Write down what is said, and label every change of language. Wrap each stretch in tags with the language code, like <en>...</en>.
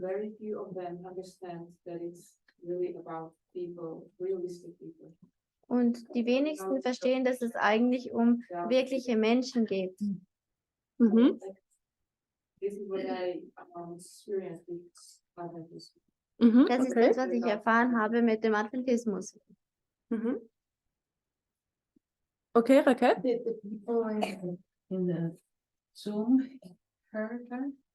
<en>very few of them understand that it's really about people, realistic people.</en> <de>Und die wenigsten verstehen, dass es eigentlich um wirkliche Menschen geht. Mhm.</de> <en>This is what I experienced with Adventism. Mhm.</en> <de>Das ist Okay. das, was ich erfahren habe mit dem Adventismus. Mhm.</de> <en>Okay, Raquel? Did the people in the Zoom heard her?</en>